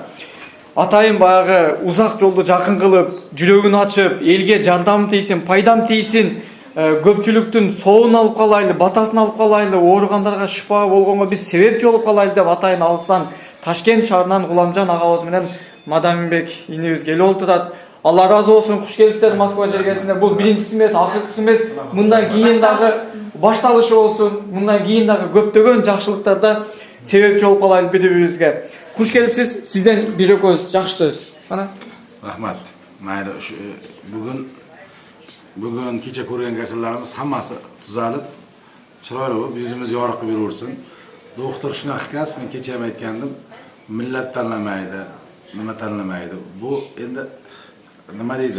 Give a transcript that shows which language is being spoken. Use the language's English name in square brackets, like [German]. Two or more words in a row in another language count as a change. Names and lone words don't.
[Kyrgyz] Атайын баягы узак жолду жакын кылып, жүрөгүн ачып, элге жардам тийсин, пайдам тийсин, көпчүлүктүн соогун алып калайлы, батасын алып калайлы, ооругандарга шифа болгонго биз себепчи болуп калайлы деп атайын алыстан Ташкент шаарынан Гуламжан агабыз менен Мадаминбек инебиз келип отурат. Алла разы болсун, куш келипсиздер Москва жергесинде. Бул биринчиси эмес, акыркысы эмес. Мындан кийин дагы башталышы болсун. Мындан кийин дагы көптөгөн жакшылыктарда себепчи болуп калайлы бири-бирибизге. Куш келипсиз? Сизден бир экөөбүз жакшы сөз. Кана. Рахмат. [Uzbek] Mayli, bugun kecha ko'rgan kasallarimiz hammasi tuzalib, chiroyli bo'lib, yuzimiz yorug' qilib yuraversin. Doktor shunaqa ekan, men kecha ham aytgandim, millat tanlamaydi, nima tanlamaydi. Bu endi nima deydi?